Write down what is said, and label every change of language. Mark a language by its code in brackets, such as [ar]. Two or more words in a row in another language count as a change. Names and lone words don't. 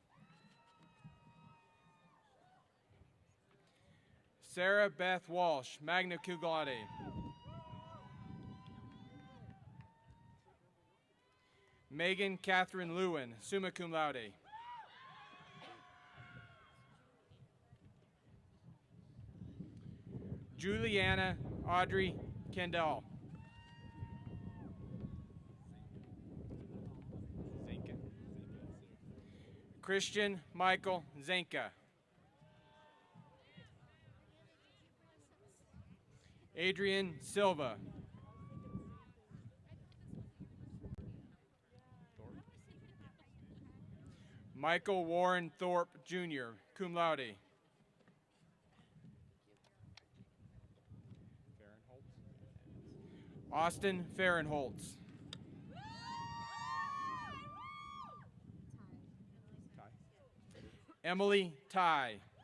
[en] Sarah Beth Walsh, [la] magna cum laude. [en] Megan Catherine Lewin, [la] summa cum laude. [en] Juliana Audrey Kendall. Christian Michael Zenka. Adrian Silva. Michael Warren Thorpe, Jr., [la] cum laude. [en] Austin Fahrenholtz. Emily Ty.